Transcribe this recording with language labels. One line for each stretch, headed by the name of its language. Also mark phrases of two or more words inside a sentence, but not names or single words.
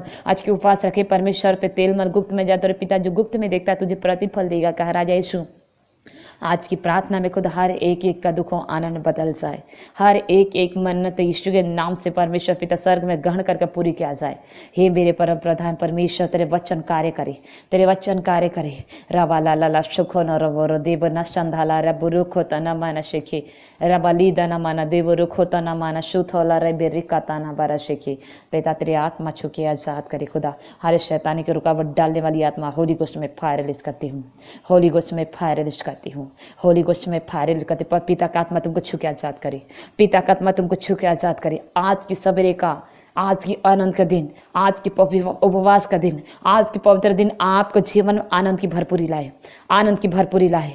Hindi: आज के उपवास रखे परमेश्वर पे तेल मल गुप्त में जाते पिता जो गुप्त में देखता है तुझे प्रतिफल देगा कहा राजा यीशु। आज की प्रार्थना में खुद हर एक एक का दुखों आनंद बदल जाए। हर एक एक मन्नत यीशु के नाम से परमेश्वर पिता स्वर्ग में ग्रहण करके पूरी किया जाए। हे मेरे परम प्रधान परमेश्वर तेरे वचन कार्य करे, तेरे वचन कार्य करे। रबा ला ला सुखो न रवो रो देव न संधाला रब रुखो तना माना शेखे रबा लीदा न माना देव रुखो तना माना शुथोला रबे रिका ताना बारा शेखे। पिता तेरे आत्मा छुके आजाद करे खुदा। हर शैतानी की रुकावट डालने वाली आत्मा
English: holy ghost
Hindi: में फायर लिस्ट करती हूँ,
English: holy ghost
Hindi: में फायर लिस्ट करती हूँ,
English: holy ghost
Hindi: में फायर करते। पर पिता का आत्मा तुमको छू के आजाद करे, पिता का आत्मा तुमको छू के आजाद करे। आज की सवेरे का, आज की आनंद का दिन, आज की उपवास का दिन, आज की पवित्र दिन आपको जीवन में आनंद की भरपूरी लाए, आनंद की भरपूरी लाए।